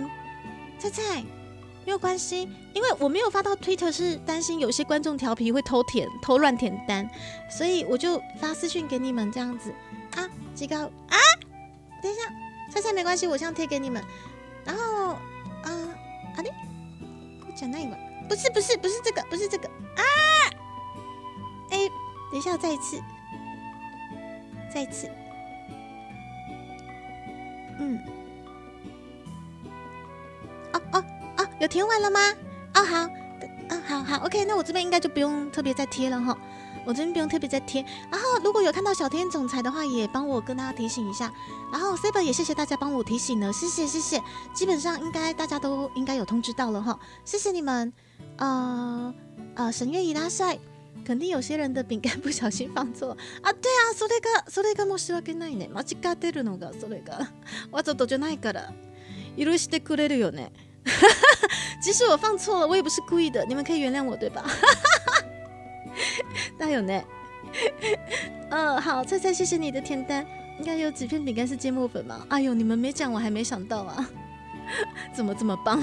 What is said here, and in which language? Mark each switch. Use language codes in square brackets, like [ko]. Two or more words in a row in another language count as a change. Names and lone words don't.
[zh] 菜没有关系，因为我没有发到 Twitter， 是担心有些观众调皮会偷乱填单，所以我就发私讯给你们这样子啊。几个啊？等一下。菜没关系，我这样贴给你们。 [ja] 然后あれ？こっちじゃないわ。 [zh] 不是这个，不是这个啊！等一下，再一次。有填完了吗？好 ，OK， 那我这边应该就不用特别再贴了哈。我这边不用特别再贴，然后如果有看到小天总裁的话，也帮我跟大家提醒一下。然后 Saber 也谢谢大家帮我提醒了，谢谢。基本上应该大家都应该有通知到了哈，谢谢你们。神月伊拉塞，肯定有些人的饼干不小心放错啊。对啊， [ja] それが申し訳ないね。間違ってるのがそれがわざとじゃないから許してくれるよね。 [zh] 即使我放错了，我也不是故意的，你们可以原谅我对吧？大有呢。好，菜，谢谢你的填单。应该有几片饼干是芥末粉吗？哎呦，你们没讲，我还没想到啊。怎么这么棒？